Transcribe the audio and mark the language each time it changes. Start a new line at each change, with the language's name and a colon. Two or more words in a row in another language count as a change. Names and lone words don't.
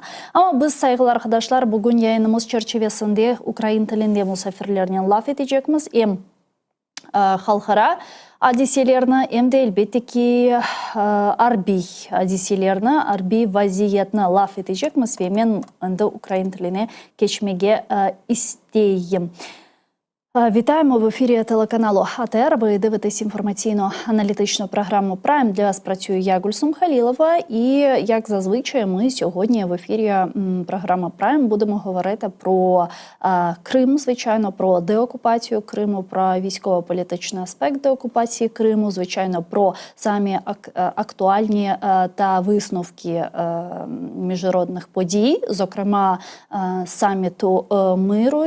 Crimean Tatar: Ama biz saygılı arkadaşlar bugün yayınımız çerçevesinde Ukrayna tilinde musafirlerine laf edeceğimiz hem halkara hadiselerini hem de elbette ki harbi vaziyetine laf edeceğimiz ve ben de Ukrayna tiline geçmeye isteyeyim.
Ukrainian: Вітаємо в ефірі телеканалу АТР. Ви дивитесь інформаційно-аналітичну програму «Прайм». Для вас працюю я, Гульсум Халілова. І, як зазвичай, ми сьогодні в ефірі програми «Прайм» будемо говорити про Крим, звичайно, про деокупацію Криму, про військово-політичний аспект деокупації Криму, звичайно, про самі актуальні та висновки міжнародних подій, зокрема саміту миру.